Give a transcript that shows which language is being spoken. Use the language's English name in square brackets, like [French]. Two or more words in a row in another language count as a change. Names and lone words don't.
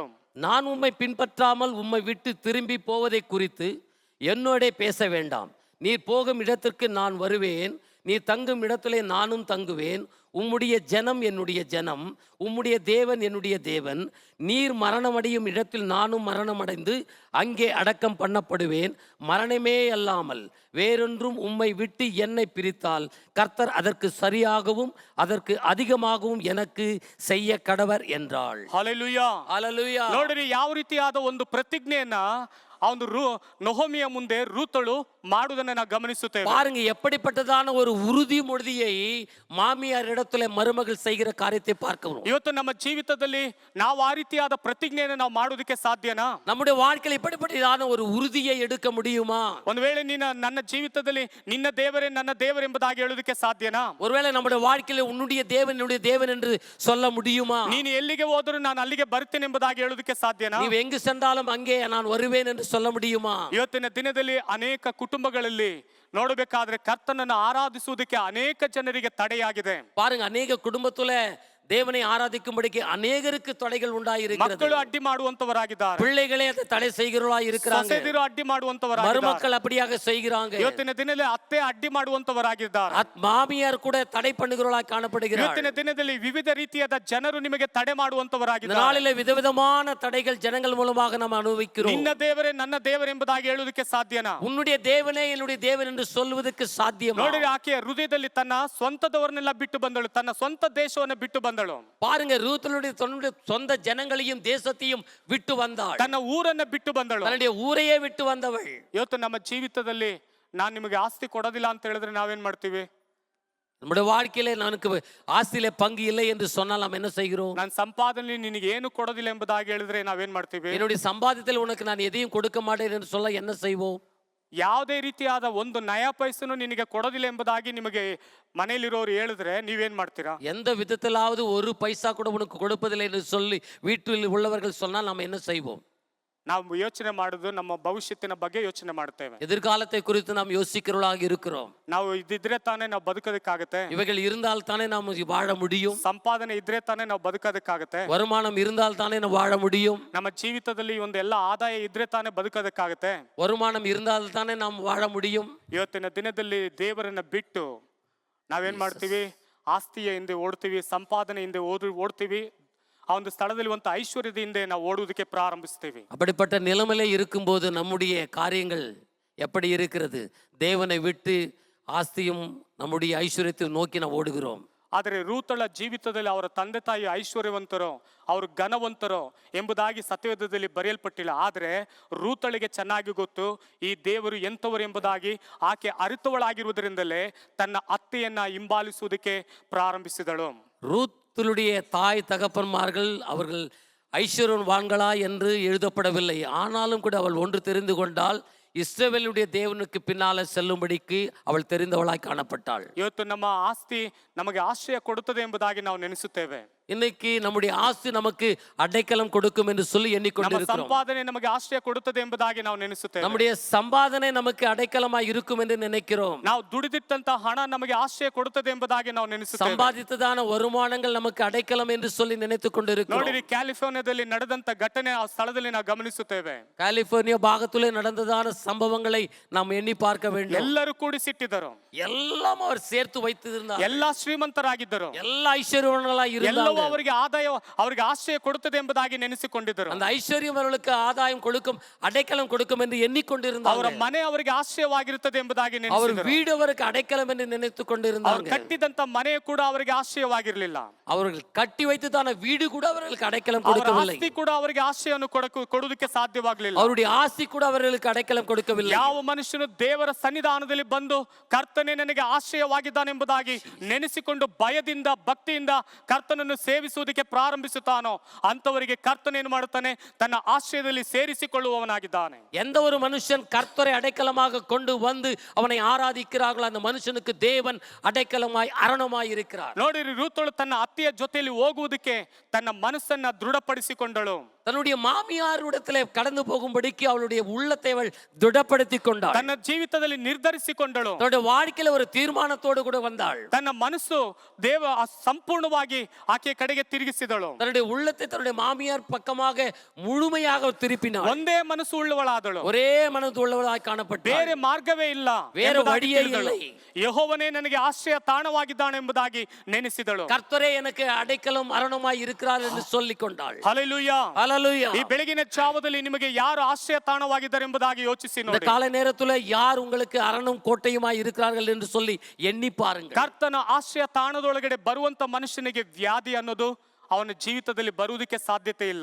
[Tamil] நான் உம்மை பின்பற்றாமல் உம்மை விட்டு திரும்பி போவதை குறித்து என்னோடே பேச வேண்டாம். நீர் போகும் இடத்திற்கு நான் வருவேன், நீ தங்கும் இடத்திலே நானும் தங்குவேன். உம்முடைய ஜனம் என்னுடைய ஜனம், உம்முடைய தேவன் என்னுடைய தேவன். நீர் மரணமடையும் இடத்தில் நானும் மரணமடைந்து அங்கே அடக்கம் பண்ணப்படுவேன். மரணமே அல்லாமல் வேறொன்றும் உம்மை விட்டு என்னை பிரித்தால் கர்த்தர் அதற்கு சரியாகவும் அதற்கு அதிகமாகவும் எனக்கு செய்ய கடவர் என்றாள். [Kannada] ಹಲ್ಲೆಲೂಯಾ, [Tamil] ஹல்லேலூயா. [Kannada] ನೋಡಿರಿ ಯಾವ ರೀತಿಯಾದ ಒಂದು ಪ್ರತಿಜ್ಞೆಯನ್ನ ಅವನು ನೊಹೊಮಿಯ ಮುಂದೆ ರೂತಳು ಮಾಡುವುದನ್ನು ನಾವು ಗಮನಿಸುತ್ತೇವೆ. [Tamil] பாருங்க, எப்படிப்பட்டதான ஒரு உறுதிமொழியை மாமியார் இடத்துல மருமகள் செய்கிற காரியத்தை பார்க்கிறோம். [Kannada] ಇವತ್ತು ನಮ್ಮ ಜೀವಿತದಲ್ಲಿ ನಾವು ಆ ರೀತಿಯಾದ ಪ್ರತಿಜ್ಞೆಯನ್ನು ನಾವು ಮಾಡೋದಕ್ಕೆ ಸಾಧ್ಯನಾ? [Tamil] நம்முடைய வாழ்க்கையில் இப்படிப்பட்டதான ஒரு உறுதியை எடுக்க முடியுமா? [Kannada] ಒಂದು ವೇಳೆ ನನ್ನ ಜೀವಿತದಲ್ಲಿ ನಿನ್ನ ದೇವರೇ ನನ್ನ ದೇವರೆಂಬುದಾಗಿ ಹೇಳೋದಕ್ಕೆ ಸಾಧ್ಯನಾ? [Tamil] ஒருவேளை நம்முடைய வாழ்க்கையில உன்னுடைய தேவன் என்னுடைய தேவன் என்று சொல்ல முடியுமா? [Kannada] ನೀನು ಎಲ್ಲಿಗೆ ಹೋದರೂ ನಾನು ಅಲ್ಲಿಗೆ ಬರ್ತೇನೆ ಎಂಬುದಾಗಿ ಹೇಳೋದಕ್ಕೆ ಸಾಧ್ಯನಾ? [Tamil] ನೀವು எங்கு சென்றாலும் அங்கே நான் வருவேன் என்று சொல்ல முடியுமா? [Kannada] ಇವತ್ತಿನ ದಿನದಲ್ಲಿ ಅನೇಕ ಕುಟುಂಬಗಳಲ್ಲಿ ನೋಡಬೇಕಾದ್ರೆ ಕರ್ತನನ್ನು ಆರಾಧಿಸುವುದಕ್ಕೆ ಅನೇಕ ಜನರಿಗೆ ತಡೆಯಾಗಿದೆ. [Tamil] பாருங்க, அநேக குடும்பத்துல தேவனை ஆராதிக்கும்படிக்கு அநேகருக்கு தடைகள் உண்டாயிருக்கிறது. [Kannada] ಮಕ್ಕಳು ಅಡ್ಡಿ ಮಾಡುವಂತವರಾಗಿದ್ದಾರೆ, [Tamil] பிள்ளைகளே அதை தடை செய்கிறவர்களா இருக்கிறாங்க. [Kannada] ಸೊಸೆದಿರು ಅಡ್ಡಿ ಮಾಡುವಂತವರಾಗಿದ್ದಾರೆ, [Tamil] மருமக்கள் அப்படியாக செய்கிறாங்க. [Kannada] ಇವತ್ತಿನ ದಿನದಲ್ಲಿ ಅತ್ತೆ ಅಡ್ಡಿ ಮಾಡುವಂತವರಾಗಿದ್ದಾರೆ, [Tamil] மாமியார் கூட தடை பண்ணுகிறவர்களா காணப்படுகிறார். [Kannada] ಇವತ್ತಿನ ದಿನದಲ್ಲಿ ವಿವಿಧ ರೀತಿಯಾದ ಜನರು ನಿಮಗೆ ತಡೆ [Tamil] இந்த [Kannada] ಮಾಡುವಂತವರಾಗಿದ್ದಾರೆ. [Tamil] நாளிலே விதவிதமான தடைகள் ஜனங்கள் மூலமாக நாம் அனுபவிக்கிறோம். [Kannada] ನಿನ್ನ ದೇವರೇ ನನ್ನ ದೇವರೇ ಎಂಬುದಾಗಿ ಹೇಳುವುದಕ್ಕೆ ಸಾಧ್ಯನಾ? [Tamil] உன்னுடைய தேவனே என்னுடைய தேவன் என்று சொல்வதற்கு சாத்தியமா? [Kannada] ನೋಡಿ, ಆಕೆಯ ಹೃದಯದಲ್ಲಿ ತನ್ನ ಸ್ವಂತದವರನ್ನೆಲ್ಲ ಬಿಟ್ಟು ಬಂದಳು, ತನ್ನ ಸ್ವಂತ ದೇಶವನ್ನು ಬಿಟ್ಟು ಬಂದಳು. [Tamil] பாருங்க, ரூத்துடைய தன்னுடைய சொந்த ஜனங்களையும் தேசத்தையும் விட்டு வந்தாள். [Kannada] ತನ್ನ ಊರನ್ನ ಬಿಟ್ಟು ಬಂದಳು. [Tamil] தன்னுடைய ஊரையே விட்டு வந்தவள். [Kannada] ಇವತ್ತು ನಮ್ಮ ಜೀವಿತದಲ್ಲಿ ನಾನು ನಿಮಗೆ ಆಸ್ತಿ ಕೊಡೋದಿಲ್ಲ ಅಂತ ಹೇಳಿದ್ರೆ ನಾವೇನ್ ಮಾಡ್ತೀವಿ? [Tamil] நம்முடைய வாழ்க்கையிலே எனக்கு ஆஸ்தியிலே பங்கு இல்லை என்று சொன்னால் நாம் என்ன செய்கிறோம்? [Kannada] ನಾನು ಸಂಪಾದನೆ ನಿನಗೆ ಏನು ಕೊಡೋದಿಲ್ಲ ಎಂಬುದಾಗಿ ಹೇಳಿದ್ರೆ ನಾವೇನ್ ಮಾಡ್ತೀವಿ? [Tamil] என்னுடைய சம்பாதியத்தில் உனக்கு நான் எதையும் கொடுக்க மாட்டேன் என்று சொல்ல என்ன செய்வோம்? [Kannada] ಯಾವುದೇ ರೀತಿಯಾದ ಒಂದು ನಯಾ ಪೈಸನು ನಿನಗೆ ಕೊಡೋದಿಲ್ಲ ಎಂಬುದಾಗಿ ನಿಮಗೆ ಮನೆಯಲ್ಲಿರೋರು ಹೇಳಿದ್ರೆ ನೀವೇನ್ ಮಾಡ್ತೀರಾ? [Tamil] எந்த விதத்திலாவது ஒரு பைசா கூட உனக்கு கொடுப்பதில்லை என்று சொல்லி வீட்டில் உள்ளவர்கள் சொன்னால் நாம் என்ன செய்வோம்? [Kannada] ನಾವು ಯೋಚನೆ ಮಾಡೋದು ನಮ್ಮ ಭವಿಷ್ಯತ್ತಿನ ಬಗ್ಗೆ ಯೋಚನೆ ಮಾಡ್ತೇವೆ. [Tamil] எதிர்காலத்தை குறித்து நாம் யோசிக்கிறவர்களாக இருக்கிறோம். [Kannada] ನಾವು ಇದ್ದಿದ್ರೆ ತಾನೇ ನಾವು ಬದುಕೋದಕ್ಕಾಗತ್ತೆ, [Tamil] இவைகள் இருந்தால் தானே நாம் வாழ முடியும். [Kannada] ಸಂಪಾದನೆ ಇದ್ರೆ ತಾನೇ ನಾವು ಬದುಕೋದಕ್ಕಾಗತ್ತೆ, [Tamil] வருமானம் இருந்தால் தானே நாம் வாழ முடியும். [Kannada] ನಮ್ಮ ಜೀವಿತದಲ್ಲಿ ಒಂದು ಎಲ್ಲ ಆದಾಯ ಇದ್ರೆ ತಾನೇ ಬದುಕೋದಕ್ಕಾಗತ್ತೆ. [Tamil] வருமானம் இருந்தால் தானே நாம் வாழ முடியும். [Kannada] ಇವತ್ತಿನ ದಿನದಲ್ಲಿ ದೇವರನ್ನ ಬಿಟ್ಟು ನಾವೇನ್ ಮಾಡ್ತೀವಿ? ಆಸ್ತಿಯ ಹಿಂದೆ ಓಡ್ತೀವಿ, ಸಂಪಾದನೆ ಹಿಂದೆ ಓಡ್ತೀವಿ, ಆ ಒಂದು ಸ್ಥಳದಲ್ಲಿ ಒಂದು ಐಶ್ವರ್ಯದ ಹಿಂದೆ ನಾವು ಓಡುವುದಕ್ಕೆ ಪ್ರಾರಂಭಿಸ್ತೀವಿ. [Tamil] அப்படிப்பட்ட நிலைமையிலே இருக்கும்போது நம்முடைய காரியங்கள் எப்படி இருக்கிறது? தேவனை விட்டு ஆஸ்தியும் நம்முடைய ஐஸ்வர்யத்தை நோக்கி ನಾವು ஓடுகிறோம். [Kannada] ಆದರೆ ರೂತಳ ಜೀವಿತದಲ್ಲಿ ಅವರ ತಂದೆ ತಾಯಿ ಐಶ್ವರ್ಯವಂತರೋ, ಅವರು ಘನವಂತರೋ ಎಂಬುದಾಗಿ ಸತ್ಯವೇದದಲ್ಲಿ ಬರೆಯಲ್ಪಟ್ಟಿಲ್ಲ. ಆದರೆ ರೂತಳಿಗೆ ಚೆನ್ನಾಗಿ ಗೊತ್ತು ಈ ದೇವರು ಎಂಥವರು ಎಂಬುದಾಗಿ. ಆಕೆ ಅರಿತವಳಾಗಿರುವುದರಿಂದಲೇ ತನ್ನ ಅತ್ತೆಯನ್ನ ಹಿಂಬಾಲಿಸುವುದಕ್ಕೆ ಪ್ರಾರಂಭಿಸಿದಳು. [Tamil] ரூத்துடைய தாய் தகப்பன்மார்கள் அவர்கள் ஐஸ்வர்யவான்களா என்று எழுதப்படவில்லை. ஆனாலும் கூட அவள் ஒன்று தெரிந்து கொண்டால், இஸ்ரவேலுடைய தேவனுக்கு பின்னால செல்லும்படிக்கு அவள் தெரிந்தவளாய் காணப்பட்டாள். [Kannada] ಇವತ್ತು ನಮ್ಮ ಆಸ್ತಿ ನಮಗೆ ಆಶ್ರಯ ಕೊಡುತ್ತದೆ ಎಂಬುದಾಗಿ ನಾವು ನೆನೆಸುತ್ತೇವೆ. [Tamil] இன்னைக்கு நம்முடைய ஆஸ்தி நமக்கு அடைக்கலம் கொடுக்கும் என்று சொல்லி [Kannada] ನಮ್ಮ [Tamil] எண்ணிக்கொண்டிருக்கிறோம். [Kannada] ಸಂಪಾದನೆ ನಮಗೆ ಆಶ್ರಯ ಕೊಡುತ್ತದೆ ಎಂಬುದಾಗಿ ನಾವು ನೆನೆಸುತ್ತೇವೆ. [Tamil] நம்முடைய சம்பாதனை நமக்கு அடைக்கலமாய் இருக்கும் என்று நினைக்கிறோம். [Kannada] ನಾವು ದುಡಿದಿಟ್ಟಂತ ಹಣ ನಮಗೆ ಆಶ್ರಯ ಕೊಡುತ್ತದೆ ಎಂಬುದಾಗಿ ನಾವು ನೆನೆಸುತ್ತೇವೆ. [Tamil] சம்பாதித்ததான வருமானங்கள் நமக்கு அடைக்கலம் என்று சொல்லி நினைத்துக் கொண்டிருக்கிறோம். [Kannada] ನೋಡಿರಿ, ಕ್ಯಾಲಿಫೋರ್ನಿಯಾದಲ್ಲಿ ನಡೆದಂತ ಘಟನೆ ಆ ಸ್ಥಳದಲ್ಲಿ ನಾವು ಗಮನಿಸುತ್ತೇವೆ. [Tamil] கலிபோர்னியா பாகத்திலே நடந்ததான சம்பவங்களை நாம் எண்ணி பார்க்க வேண்டும். [Kannada] ಎಲ್ಲರೂ ಕೂಡಿ ಸಿಟ್ಟಿದ್ದರು, [Tamil] எல்லாம் அவர் சேர்த்து வைத்திருந்தார். [Kannada] ಎಲ್ಲಾ ಶ್ರೀಮಂತರಾಗಿದ್ದರು, [Tamil] எல்லா ஐஸ்வர்யவான்களாய் இருந்தாங்க. [Kannada] ಎಲ್ಲವೂ ಅವರಿಗೆ ಆದಾಯ, ಅವರಿಗೆ ಆಶ್ರಯ ಕೊಡುತ್ತದೆ ಎಂಬುದಾಗಿ ನೆನೆಸಿಕೊಂಡಿದ್ದರು. [Tamil] அந்த ஐஸ்வர்யம் அவர்களுக்கு ஆதாயம் கொடுக்கும், அடைக்கலம் கொடுக்கும் என்று எண்ணிக்கொண்டிருந்தாங்க. [Kannada] ಅವರ ಮನೆ ಅವರಿಗೆ ಆಶ್ರಯವಾಗಿರುತ್ತದೆ ಎಂಬುದಾಗಿ [Tamil] அவர் [Kannada] ನೆನೆಸಿದರು. [Tamil] வீடு அவருக்கு அடைக்கலம் என்று நினைத்துக் [Kannada] ಅವರು [Tamil] கொண்டிருந்தாங்க. [Kannada] ಕಟ್ಟಿದಂತ ಮನೆ ಕೂಡ ಅವರಿಗೆ ಆಶ್ರಯವಾಗಿರಲಿಲ್ಲ. [Tamil] அவர்கள் கட்டி வைத்ததான வீடு கூட அவர்களுக்கு அடைக்கலம் [Kannada] ಅವರ [Tamil] கொடுக்கவில்லை. [Kannada] ಆಸ್ತಿ ಕೂಡ ಅವರಿಗೆ ಆಶ್ರಯವನ್ನು ಕೊಡುವುದಕ್ಕೆ ಸಾಧ್ಯವಾಗಲಿಲ್ಲ. [Tamil] அவருடைய ஆஸ்தி கூட அவர்களுக்கு அடைக்கலம் கொடுக்கவில்லை. [Kannada] ಯಾವ ಮನುಷ್ಯನು ದೇವರ ಸನ್ನಿಧಾನದಲ್ಲಿ ಬಂದು ಕರ್ತನೇ ನನಗೆ ಆಶ್ರಯವಾಗಿದ್ದಾನೆ ಎಂಬುದಾಗಿ ನೆನೆಸಿಕೊಂಡು ಭಯದಿಂದ ಭಕ್ತಿಯಿಂದ ಕರ್ತನನ್ನು ಸೇವಿಸುವುದಕ್ಕೆ ಪ್ರಾರಂಭಿಸುತ್ತಾನೋ ಅಂತವರಿಗೆ ಕರ್ತನೇನು ಮಾಡುತ್ತಾನೆ? ತನ್ನ ಆಶ್ರಯದಲ್ಲಿ ಸೇರಿಸಿಕೊಳ್ಳುವವನಾಗಿದ್ದಾನೆ. [Tamil] எந்த ஒரு மனுஷன் கர்த்தரை அடைக்கலமாக கொண்டு வந்து அவனை ஆராதிக்கிறார்களோ அந்த மனுஷனுக்கு தேவன் அடைக்கலமாய் அரணமாய் இருக்கிறார். [Kannada] ನೋಡಿರಿ, ರೂತಳು ತನ್ನ ಅತ್ತೆಯ ಜೊತೆಯಲ್ಲಿ ಹೋಗುವುದಕ್ಕೆ ತನ್ನ ಮನಸ್ಸನ್ನ ದೃಢಪಡಿಸಿಕೊಂಡಳು. [Tamil] தன்னுடைய மாமியாரிடத்திலே கடந்து போகும்படிக்கு அவளுடைய உள்ளத்தை அவள் திடப்படுத்திக் கொண்டாள். [Kannada] ತನ್ನ ಜೀವಿತದಲ್ಲಿ ನಿರ್ಧರಿಸಿಕೊಂಡಳು. [Tamil] தன்னுடைய வாழ்க்கையில ஒரு தீர்மானத்தோடு கூட வந்தாள். [Kannada] ತನ್ನ ಮನಸ್ಸು ಸಂಪೂರ್ಣವಾಗಿ ಆಕೆಯ ಕಡೆಗೆ ತಿರುಗಿಸಿದಳು. [Tamil] தன்னுடைய உள்ளத்தை தன்னுடைய மாமியார் பக்கமாக முழுமையாக திருப்பினாள். [Kannada] ಒಂದೇ ಮನಸ್ಸು ಉಳ್ಳವಳಾದಳು, [Tamil] ஒரೇ மனது உள்ளவளாய் காணப்பட்டாள். [Kannada] ಬೇರೆ ಮಾರ್ಗವೇ ಇಲ್ಲ, [Tamil] வேற [Kannada] ಎಂಬುದಾಗಿ [Tamil] வழியே [Kannada] ತಿಳಿದಳು. [Tamil] இல்லை. [Kannada] ಯೆಹೋವನೇ ನನಗೆ ಆಶ್ರಯ ತಾಣವಾಗಿದ್ದಾನೆ ಎಂಬುದಾಗಿ ನೆನೆಸಿದಳು. [Tamil] கர்த்தரே எனக்கு அடைக்கலம் அரணமாய் இருக்கிறார் என்று சொல்லிக் கொண்டாள். [Kannada] ಹಲ್ಲೆಲೂಯಾ. [Tamil] ஹல்லேலூயா. [Kannada] ಈ ಬೆಳಗಿನ ಜಾವದಲ್ಲಿ ನಿಮಗೆ ಯಾರು ಆಶ್ರಯ ತಾಣವಾಗಿದ್ದಾರೆ ಎಂಬುದಾಗಿ ಯೋಚಿಸಿ [Tamil] இந்த [Kannada] ನೋಡಿ. [Tamil] காலை நேரத்துல யார் உங்களுக்கு அரணும் கோட்டையுமாய் இருக்கிறார்கள் என்று சொல்லி எண்ணி பாருங்கள். [Kannada] ಕರ್ತನ ಆಶ್ರಯ ತಾಣದೊಳಗಡೆ ಬರುವಂತ ಮನುಷ್ಯನಿಗೆ ವ್ಯಾಧಿ ಅನ್ನೋದು ಅವನ ಜೀವಿತದಲ್ಲಿ ಬರುವುದಕ್ಕೆ ಸಾಧ್ಯತೆ ಇಲ್ಲ.